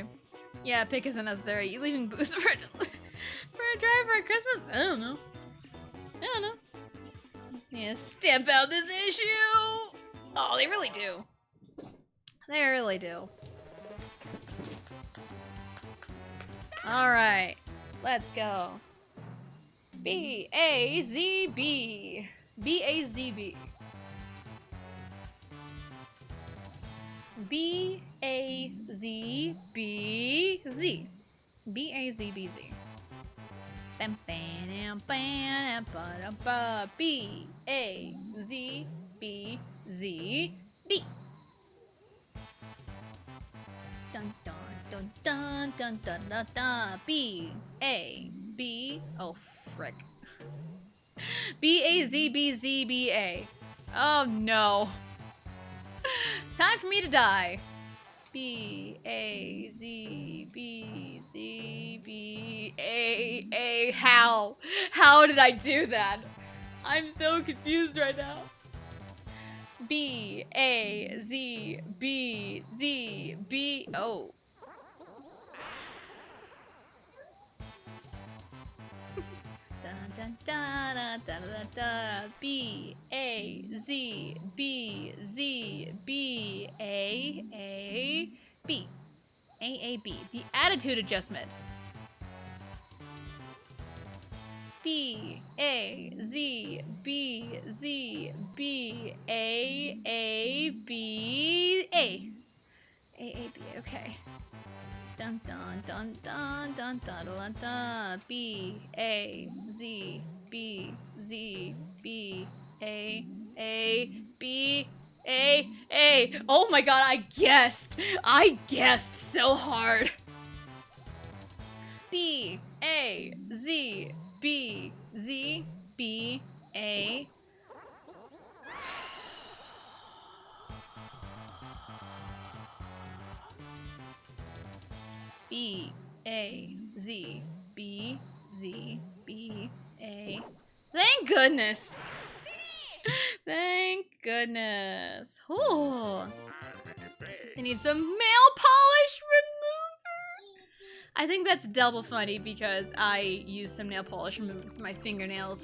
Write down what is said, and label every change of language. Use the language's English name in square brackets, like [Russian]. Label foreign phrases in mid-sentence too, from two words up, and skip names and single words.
[English] Yeah, pick isn't necessary. You leaving booze for a driver at Christmas? I don't know. Yeah, stamp out this issue. Oh, they really do. They really do. Alright. Let's go. B-A-Z-B. B-A-Z-B. B-A-Z-B-Z. B-A-Z-B-Z. B-A-Z-B-Z-B. Dun dun dun dun dun dun dun dun. B-A-B. Oh, frick. B-A-Z-B-Z-B-A. Oh no. Time for me to die. B-A-Z-B-Z-B-A-A. How? How did I do that? I'm so confused right now. B-A-Z-B-Z-B. Oh. Dun dun dun dun dun dun. B-A-Z-B-Z-B-A-A-B. A-A-B. The attitude adjustment. B-A-Z-B-Z-B-A-A-B-A. A-A-B. Okay. Dun dun dun dun dun dun dun dun. B-A-Z-B-Z-B-A-A-B-A-A. Oh my god, I guessed! I guessed so hard! B-A-Z-B-Z-B-A. B-A-Z-B-Z-B-A. Thank goodness! Thank goodness. Ooh. I need some nail polish remover. I think that's double funny because I used some nail polish remover for my fingernails.